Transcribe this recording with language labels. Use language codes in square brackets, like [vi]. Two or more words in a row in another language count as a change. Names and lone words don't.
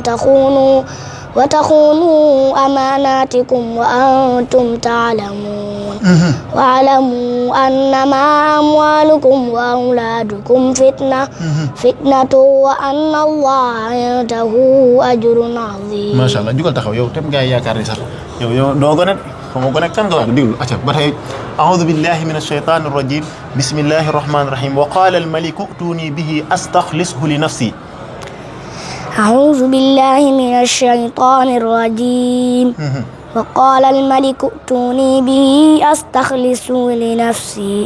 [ar] وتخونوا أماناتكم وأنتم تعلمون واعلموا أنما أموالكم وأولادكم فتنة وأن الله عنده أجر عظيم ما شاء الله [wo] jugal taxaw yow tam gaay yaakaar ni sax yow doo gone xamoo gone kan nga wax diglu acca ba tey [ar] أعوذ بالله من الشيطان الرجيم بسم الله الرحمن الرحيم وقال الملك ائتوني به أستخلصه لنفسي أعوذ بالله من الشيطان الرجيم وقال الملك ائتوني به أستخلصه لنفسي